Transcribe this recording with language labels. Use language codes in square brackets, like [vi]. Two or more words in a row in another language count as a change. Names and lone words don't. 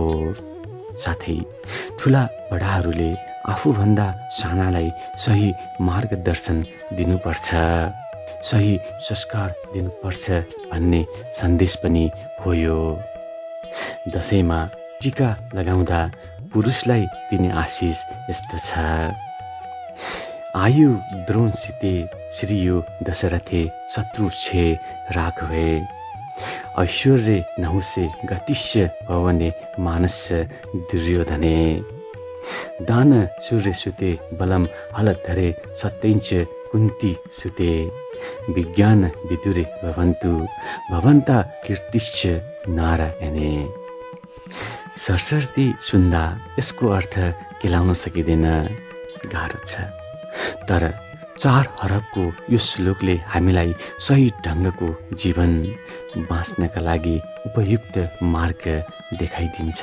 [ne] साथै ठुला बडाहरूले आफूभन्दा सानालाई सही मार्गदर्शन दिनुपर्छ, सही संस्कार दिनुपर्छ भन्ने सन्देश पनि हो यो। दशैँमा टीका लगाउँदा पुरुषलाई दिने आशिष यस्तो छ। [sa] आयु द्रोण सीते श्रीयो दशरथे शत्रु छे राघवे ऐश्वर्य नहुसे गतिश्य भवने मानस्य दुर्योधने दान सूर्य सुते बलम हलधरे सत्यञ्च कुन्ती सुते विज्ञान विदुरे भवन्तु भवन्ता कीर्तिश्च नारायणे। [ne] सरसर्ती सुन्दा यसको अर्थ केलाउन सकिँदैन, गाह्रो छ। तर 4 हरफको यो श्लोकले हामीलाई सही ढङ्गको जीवन बाँच्नका लागि उपयुक्त मार्ग देखाइदिन्छ।